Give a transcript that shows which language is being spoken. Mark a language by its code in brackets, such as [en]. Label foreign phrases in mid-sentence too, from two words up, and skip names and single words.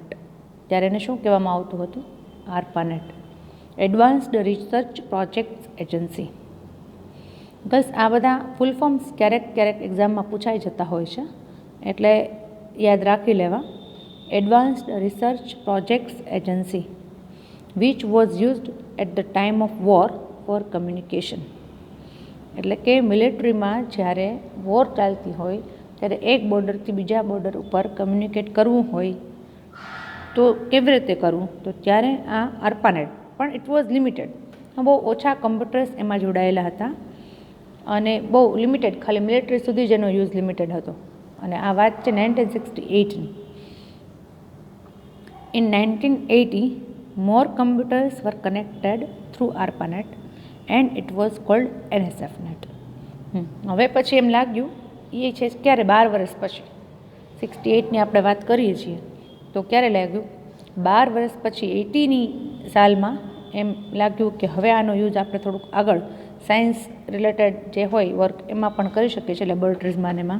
[gu] ત્યારે એને શું કહેવામાં આવતું હતું? ARPANET, એડવાન્સ્ડ રિસર્ચ પ્રોજેક્ટ્સ એજન્સી. બસ આ બધા [en] full forms [gu] ક્યારેક એક્ઝામમાં પૂછાઈ જતા હોય છે, એટલે યાદ રાખી લેવા. [en] એડવાન્સ્ડ રિસર્ચ પ્રોજેક્ટ્સ એજન્સી which was used at the time of war for communication. [gu] એટલે કે મિલિટરીમાં જ્યારે વોર ચાલતી હોય ત્યારે એક બોર્ડરથી બીજા બોર્ડર ઉપર કમ્યુનિકેટ કરવું હોય તો કેવી રીતે કરવું? તો ત્યારે આ ARPANET, પણ [en] it was limited. [gu] બહુ ઓછા કમ્પ્યુટર્સ એમાં જોડાયેલા હતા અને બહુ લિમિટેડ, ખાલી મિલિટરી સુધી જ એનો યુઝ લિમિટેડ હતો. અને આ વાત છે 1968ની. [en] ઇન 1980 more computers were connected through ARPANET and it was called NSFNet. [gu] હવે પછી એમ લાગ્યું, એ છે ક્યારે? 12 વર્ષ પછી, 68ની આપણે વાત કરીએ છીએ, તો ક્યારે લાગ્યું? 12 વર્ષ પછી 80ની સાલમાં એમ લાગ્યું કે હવે આનો યુઝ આપણે થોડુંક આગળ [en] science related [gu] જે હોય વર્ક એમાં પણ કરી શકીએ છીએ, લેબોરેટરીઝમાં એમાં.